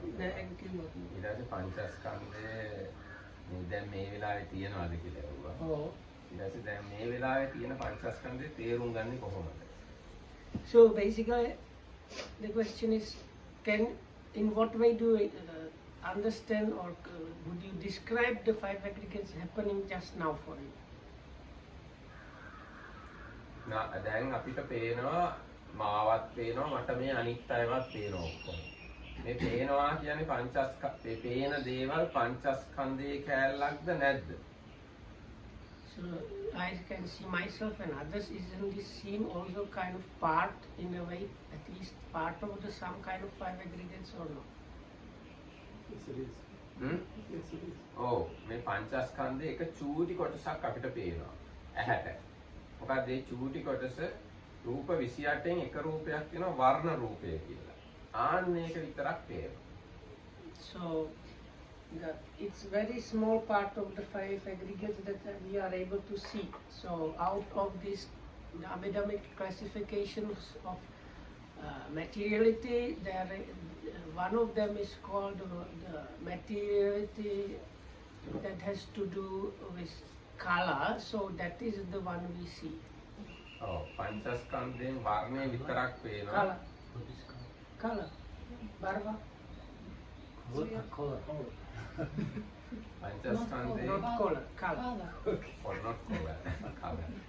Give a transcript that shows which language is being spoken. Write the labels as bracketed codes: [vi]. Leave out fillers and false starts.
[si] ඊට පස්සේ පංචස්කන්ධය මේ දැන් මේ වෙලාවේ තියනවද කියලා ඇහුවා. ඔව්. ඊට පස්සේ දැන් මේ වෙලාවේ තියෙන පංචස්කන්ධය තේරුම් ගන්නේ කොහොමද? [en] So basically the question is, in what way do you understand, or would you describe the 5 aggregates happening just now for you? [si] දැන් අපිට පේනවා මාවත් පේනවා මට මේ අනිත් අයවත් පේනවා ඔක්කොම. මේ පේනවා කියන්නේ පංචස්කන්ධේ පේන දේවල් පංචස්කන්ධයේ කැලලක්ද නැද්ද? [en] So I can see myself and others. Isn't this seeing also kind of part, in a way, at least part of the some kind of 5 aggregates or no? Yes it is. Yes it is. [si] ඔව් මේ පංචස්කන්ධයේ එක චූටි කොටසක් අපිට පේනවා ඇහැට. මොකද මේ චූටි කොටස රූප 28න් එක රූපයක් තියෙනවා වර්ණ රූපය කියලා. ආන්න ඒක විතරක් පේනවා. [en] So it's very small part of the 5 aggregates that we are able to see. So out of this the Abhidhamic classifications of materiality, one of them is called the materiality that has to do with color. So that is the one we see. [si] ඔව් පංචස්කන්ධයෙන් වර්ණය විතරක් පේනවා. [en] Color. Barba. Color. [si] පංචස්කන්ධයේ [en] Not color. Color. or not color.